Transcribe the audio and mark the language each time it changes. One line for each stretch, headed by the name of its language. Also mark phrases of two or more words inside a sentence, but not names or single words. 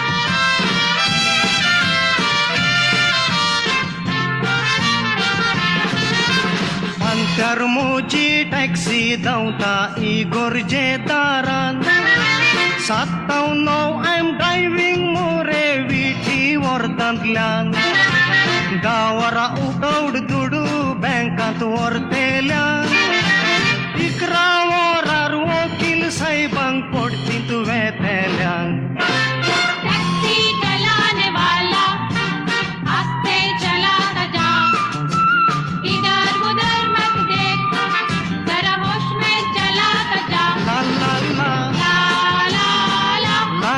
Konkani: अंतर म्हजी टॅक्सी धांवता इगोर्जे दारान 7-9
English: I am driving
Konkani: मोरे विटी वर्धांतल्यान 10 वरां उठवड दुडू बँकांत व्हरतेल्यान 11 वरार वकील साहेबांक पडतीत वेतेल्यान
Hindi: टैक्सी चलाने वाला आस्ते चलाता जा इधर उधर मत देख जरा होश में चलाता जा ला ला ला ला ला ला